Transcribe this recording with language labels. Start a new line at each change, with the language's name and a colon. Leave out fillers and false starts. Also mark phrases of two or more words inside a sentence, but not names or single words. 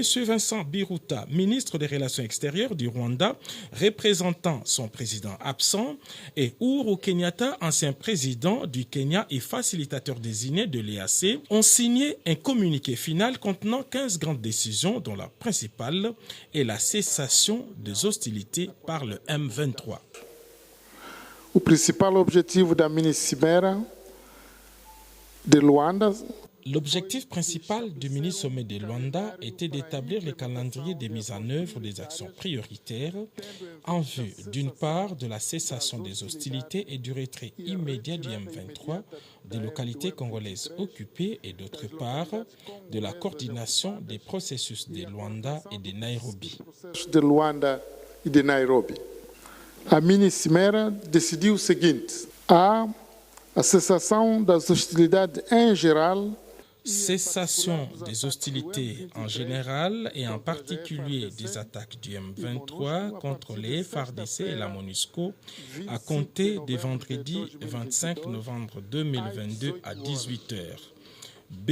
French: Vincent Biruta, ministre des Relations extérieures du Rwanda, représentant son président absent, et Uhuru Kenyatta, ancien président du Kenya et facilitateur désigné de l'EAC, ont signé un communiqué final contenant 15 grandes décisions dont la principale est la cessation des hostilités par le M23.
Portuguese: O principal objetivo da mini-cimeira de Luanda.
French: L'objectif principal du mini-sommet de Luanda était d'établir le calendrier de mise en œuvre des actions prioritaires en vue, d'une part, de la cessation des hostilités et du retrait immédiat du M23 des localités congolaises occupées et d'autre part, de la coordination des processus de Luanda et de Nairobi.
Portuguese: A mini-cimeira decidiu o seguinte: a cessação das hostilidades em geral.
French: Cessation des hostilités en général et en particulier des attaques du M23 contre les FARDC et la MONUSCO à compter de vendredi 25 novembre 2022 à 18 h. B.